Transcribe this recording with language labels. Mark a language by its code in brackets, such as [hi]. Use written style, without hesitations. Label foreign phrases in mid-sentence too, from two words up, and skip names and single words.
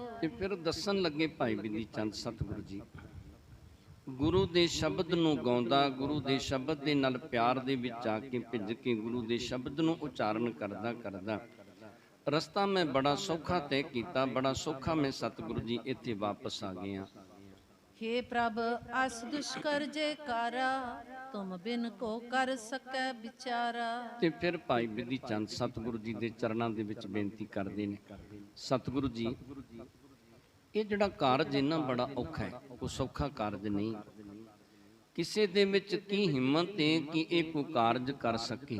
[pa] ਤੇ ਫਿਰ ਦੱਸਣ ਲੱਗੇ ਭਾਈ ਬਿਧੀ ਚੰਦ, ਸਤਿਗੁਰੂ ਜੀ, ਗੁਰੂ ਦੇ ਸ਼ਬਦ ਨੂੰ ਗਾਉਂਦਾ, ਗੁਰੂ ਦੇ ਸ਼ਬਦ ਦੇ ਨਾਲ ਪਿਆਰ ਦੇ ਵਿੱਚ ਆ ਕੇ ਭਿੱਜ ਕੇ ਗੁਰੂ ਦੇ ਸ਼ਬਦ ਨੂੰ ਉਚਾਰਨ ਕਰਦਾ ਕਰਦਾ ਰਸਤਾ ਮੈਂ ਬੜਾ ਸੌਖਾ ਤੈਅ ਕੀਤਾ, ਬੜਾ ਸੌਖਾ ਮੈਂ ਸਤਿਗੁਰੂ ਜੀ ਇੱਥੇ ਵਾਪਸ ਆ ਗਿਆ। [bra] हे प्रभ अस दुष्कर जयकारा, तुम बिन को कर सकै विचारा। [pa] ਤੇ ਫਿਰ ਭਾਈ ਬਿਧੀ ਚੰਦ ਸਤਿਗੁਰੂ ਜੀ ਦੇ ਚਰਨਾਂ ਦੇ ਵਿੱਚ ਬੇਨਤੀ ਕਰਦੇ ਨੇ, ਸਤਿਗੁਰੂ ਜੀ, ਇਹ ਜਿਹੜਾ ਕਾਰਜ ਇੰਨਾ ਬੜਾ ਔਖਾ ਹੈ, ਕੋਈ ਸੌਖਾ ਕਾਰਜ ਨਹੀਂ। ਕਿਸੇ ਦੇ ਵਿੱਚ ਕੀ ਹਿੰਮਤ ਹੈ ਕਿ ਇਹ ਕੋਈ ਕਾਰਜ ਕਰ ਸਕੇ।